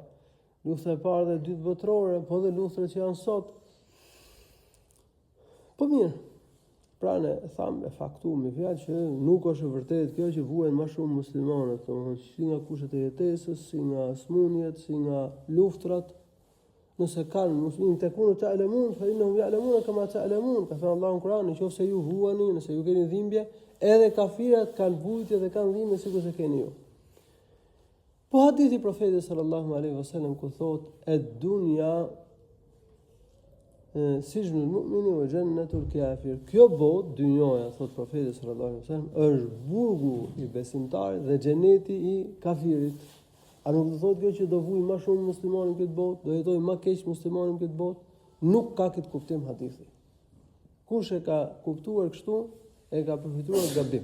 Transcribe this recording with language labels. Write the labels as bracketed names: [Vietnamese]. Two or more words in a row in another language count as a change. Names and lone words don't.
[Albanian] Lufta e parë dhe dytë botërore, po dhe luftrat që janë sot. Po mirë, pra ne thamë e faktuam me fjalë që nuk është e vërtetë kjo që vuajnë më shumë muslimanët, domethënë si nga kushtet e jetesës, si nga smundjet, si nga luftrat. Nëse kanë muslimin [Arabic] تكونوا تألمون فإنهم يألمون كما تألمون, [Albanian] ka thënë Allahu në Kur'an, nëse ju vuani, nëse ju keni dhimbje, edhe kafirat kanë vujtje dhe kanë dhimbje sikur se keni ju. Po hadithi profetit [Arabic] صلى الله عليه وسلم [Albanian] ku thotë [Arabic] الدنيا سجن المؤمن وجنة الكافر. [Albanian] Kjo botë, dynjoja, thotë profeti [Arabic] صلى الله عليه وسلم, [Albanian] është burgu i besimtarit dhe xheneti i kafirit. A nuk do thotë kjo që do vujë më shumë muslimanë në këtë botë, do jetojë më keq muslimanë në këtë botë? Nuk ka këtë kuptim hadithi. Kush e ka kuptuar kështu, e ka përfituar gabim.